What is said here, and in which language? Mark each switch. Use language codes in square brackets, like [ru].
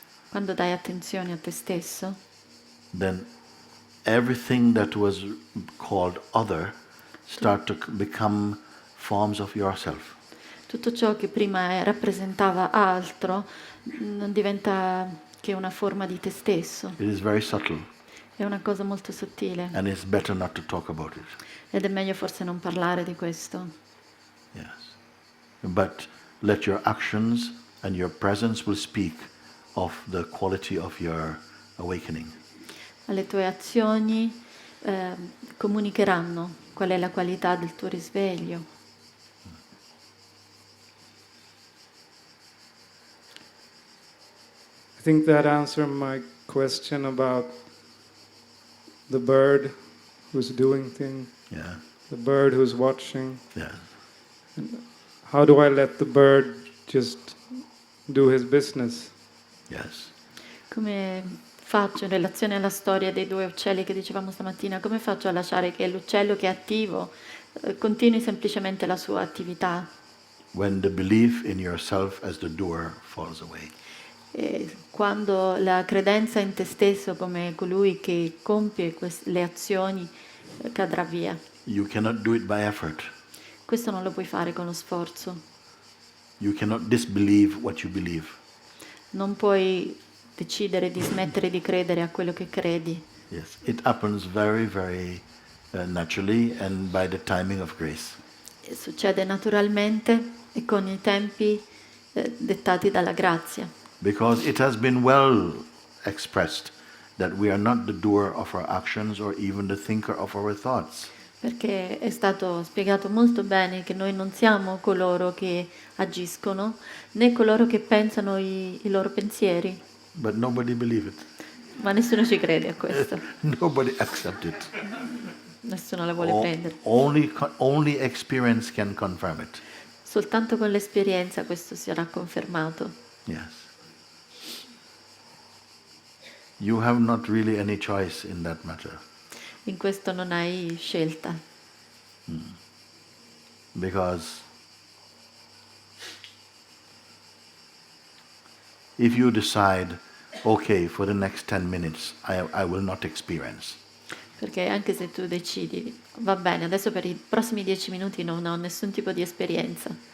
[it] Quando dai attenzione a te stesso, [en] then everything that was called other start to become forms of yourself. [it] tutto ciò che prima rappresentava altro non diventa che una forma di te stesso. [en] It is very subtle, [it] È una cosa molto sottile [en] and it's better not to talk about it. [it] ed è meglio forse non parlare di questo. [en] Yes. But let your actions and your presence will speak of the quality of your awakening. [it] Alle tue azioni comunicheranno qual è la qualità del tuo risveglio. [en] I think that answered my question about the bird who's doing things, Yeah. the bird who's watching. Yeah. How do I let the bird just do his business? Yes. [it] Come faccio in relazione alla storia dei due uccelli che dicevamo stamattina, come faccio a lasciare che l'uccello che è attivo continui semplicemente la sua attività? [en] When the belief in yourself as the doer falls away. [it] E quando la credenza in te stesso come colui che compie le azioni cadrà via. [en] You cannot do it by effort. [it] Questo non lo puoi fare con lo sforzo. [en] You cannot disbelieve what you believe. [it] Non puoi decidere di smettere di credere a quello che credi. [en] Yes. It happens very, very naturally and by the timing of grace. [it] E succede naturalmente e con i tempi dettati dalla grazia. [en] Because it has been well expressed that we are not the doer of our actions or even the thinker of our thoughts. [it] Perché è stato spiegato molto bene che noi non siamo coloro che agiscono, né coloro che pensano i loro pensieri, [en] But nobody believes it. [it] ma nessuno ci crede a questo, [en] Nobody accepts it. [it] nessuno la vuole prendere. [en] Only experience can confirm it. [it] Soltanto con l'esperienza questo sarà confermato. [en] Yes. You have not really any choice in that matter. [it] In questo non hai scelta, [en] Because if you decide, okay, for the next 10 minutes, I will not experience. [it] Perché anche se tu decidi, va bene, adesso per i prossimi 10 minuti non ho nessun tipo di esperienza.